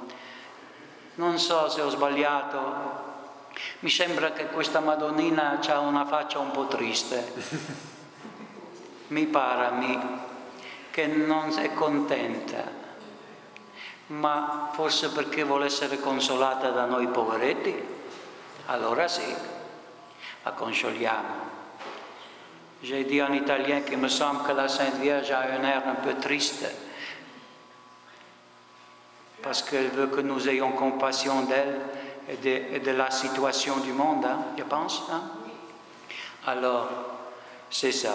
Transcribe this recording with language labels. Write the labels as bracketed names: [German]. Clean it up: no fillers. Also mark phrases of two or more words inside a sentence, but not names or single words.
[Italian] Non so se ho sbagliato, mi sembra che questa Madonnina ha una faccia un po' triste. Mi pare a me che non è contenta, ma forse perché vuole essere consolata da noi poveretti? Allora sì, la consoliamo. [French] J'ai dit en italien qu'il me semble que la Sainte Vierge a un air un peu triste, parce qu'elle veut que nous ayons compassion d'elle et de la situation du monde, je pense. Alors, c'est ça.